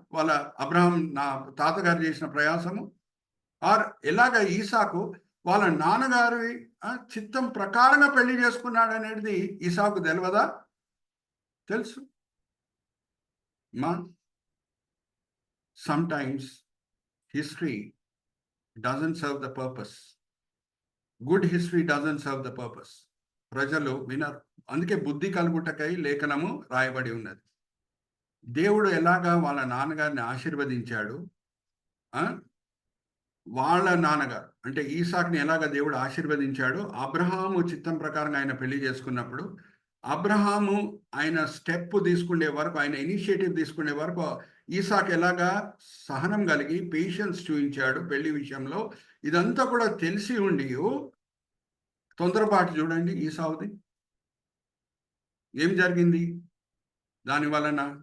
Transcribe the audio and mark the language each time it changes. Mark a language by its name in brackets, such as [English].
[Telugu] వాళ్ళ అబ్రహాం తాతగారు చేసిన ప్రయాసము, ఆర్ ఎలాగ ఈసాకు వాళ్ళ నాన్నగారి చిత్తం ప్రకారంగా పెళ్లి చేసుకున్నాడు అనేది ఈసాకు తెలియదా? తెలుసు. [English] Sometimes history doesn't serve the purpose. Good history doesn't serve the purpose. [Telugu] ప్రజలు వినరు. అందుకే బుద్ధి కలుగుటకై లేఖనము రాయబడి ఉన్నది. దేవుడు ఎలాగా వాళ్ళ నాన్నగారిని ఆశీర్వదించాడు, వాళ్ళ నాన్నగారు అంటే ఈసాక్ని ఎలాగ దేవుడు ఆశీర్వదించాడు, అబ్రహాము చిత్తం ప్రకారంగా ఆయన పెళ్లి చేసుకున్నప్పుడు అబ్రహాము ఆయన స్టెప్ తీసుకునే వరకు, ఆయన ఇనిషియేటివ్ తీసుకునే వరకు ఈసాక్ ఎలాగా సహనం కలిగి పేషెన్స్ చూపించాడు పెళ్లి విషయంలో, ఇదంతా కూడా తెలిసి ఉండి తొందరపాటు చూడండి ఈసావుది ఏం జరిగింది దాని వలన.